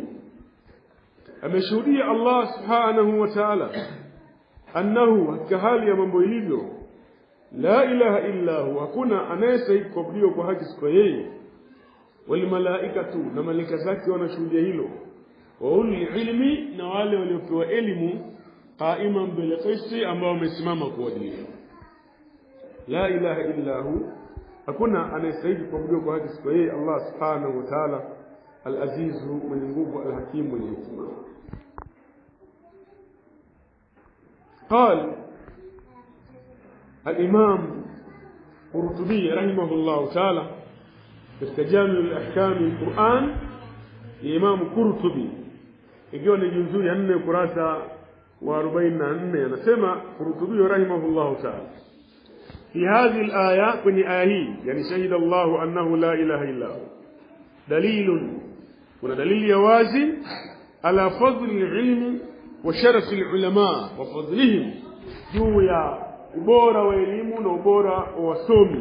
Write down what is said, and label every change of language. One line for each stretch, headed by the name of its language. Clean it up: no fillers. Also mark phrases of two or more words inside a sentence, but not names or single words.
Swahili: Ameshuhudia
Arabic: الله سبحانه وتعالى أنه,
Swahili: hakika hali ya mambo ilivyo,
Arabic: لا إله إلا هو,
Swahili: hakuna anayestahili kuabudiwa kwa haki isipokuwa yeye,
Arabic: والملائكة,
Swahili: na malaika zake wanashuhudia hilo,
Arabic: وأولو العلم,
Swahili: na wale waliopewa elimu,
Arabic: قائما بالقسط,
Swahili: ambao wamesimama kwa uadilifu.
Arabic: لا إله إلا هو,
Swahili: hakuna anayestahili kuabudiwa kwa haki isipokuwa yeye
Arabic: الله سبحانه وتعالى العزيز,
Swahili: mwenye nguvu, al-hakim, mwenye hikma.
Arabic: قال الإمام قرطبي رحمه الله تعالى في جامع الأحكام القرآن، الإمام قرطبي
Swahili: ikiwa ni juzuu ya 4 kurasa wa 44, anasema Qurtubi
Arabic: رحمه الله تعالى في هذه الآية,
Swahili: kwenye aya hii, yani
Arabic: شهد الله أنه لا إله إلا هو,
Swahili: dalilun, kuna dalili ya wazi,
Arabic: على فضل العلم وشرف العلماء وفضلهم,
Swahili: juu ya ubora wa elimu na ubora wa wasomi.